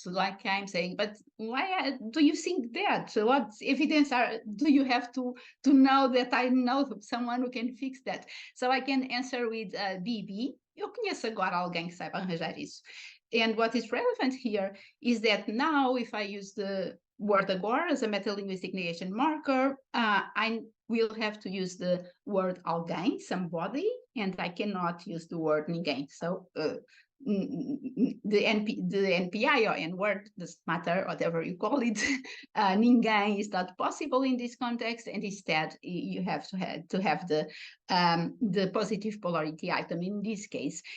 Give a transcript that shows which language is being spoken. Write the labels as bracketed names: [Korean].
[English] So like I'm saying, but why do you think that? So what evidence do you have to know that I know someone who can fix that? So I can answer with BB. [Portuguese] Eu conheço agora alguém que saiba arranjar isso. [English] And what is relevant here is that now if I use the word agora as a metalinguistic negation marker, I will have to use the word alguém, somebody, and I cannot use the word ninguém. So the NPI or N-word doesn't matter, whatever you call it, ninguém is not possible in this context, and instead you have to have the positive polarity item in this case.